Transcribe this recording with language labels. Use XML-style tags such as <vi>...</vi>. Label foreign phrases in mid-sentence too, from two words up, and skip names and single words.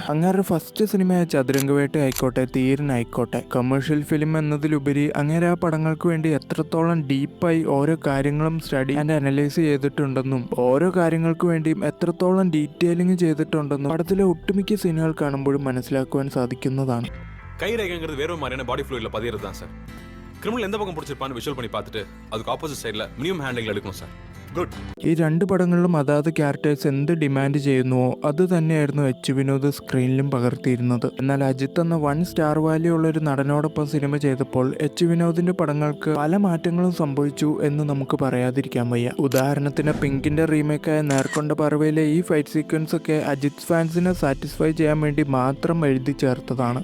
<ml>അങ്ങേരുടെ ഫസ്റ്റ് സിനിമയായ ചതുരംഗവേട്ട ആയിക്കോട്ടെ, തീരൻ ആയിക്കോട്ടെ,</ml> <en>commercial film</en> <ml>എന്നതിലുപരി അങ്ങേരെ ആ പടങ്ങൾക്ക് വേണ്ടി എത്രത്തോളം ഡീപ്പായി ഓരോ കാര്യങ്ങളും</ml> <en>study and analyse</en> <ml>ചെയ്തിട്ടുണ്ടെന്നും ഓരോ കാര്യങ്ങൾക്ക് വേണ്ടിയും എത്രത്തോളം ഡീറ്റെയിലിംഗ് ചെയ്തിട്ടുണ്ടെന്നും പടത്തിലെ ഒട്ടുമിക്ക സീനുകൾ കാണുമ്പോഴും മനസ്സിലാക്കുവാൻ സാധിക്കുന്നതാണ്.</ml> <ta>கைரேகைங்கிறது வேற ஒரு மாதிரியான</ta> <en>body fluid</en> <ta>பதியறது தான் சார். கிரிமினல் எந்த பக்கம் பிடிச்சிருப்பான்னு விஷுவல் பண்ணி பார்த்துட்டு அதுக்கு</ta> <en>opposite side minimum handling</en> <ta>எடுக்கணும் சார்.</ta> <ml>ഗുഡ്. ഈ രണ്ട് പടങ്ങളിലും അതാത് ക്യാരക്ടേഴ്സ് എന്ത് ഡിമാൻഡ് ചെയ്യുന്നുവോ അത് തന്നെയായിരുന്നു എച്ച് വിനോദ് സ്ക്രീനിലും പകർത്തിയിരുന്നത്. എന്നാൽ അജിത്ത് എന്ന 1</ml> <en>star value</en> <ml>ഉള്ള ഒരു നടനോടൊപ്പം സിനിമ ചെയ്തപ്പോൾ എച്ച് വിനോദിന്റെ പടങ്ങൾക്ക് പല മാറ്റങ്ങളും സംഭവിച്ചു എന്ന് നമുക്ക് പറയാതിരിക്കാൻ വയ്യ. ഉദാഹരണത്തിന് പിങ്കിന്റെ റീമേക്കായ നേർക്കൊണ്ട പറവയിലെ ഈ</ml> <en>fight sequence</en> <ml>ഒക്കെ അജിത്ത് ഫാൻസിനെ സാറ്റിസ്ഫൈ ചെയ്യാൻ വേണ്ടി മാത്രം എഴുതി ചേർത്തതാണ്.</ml>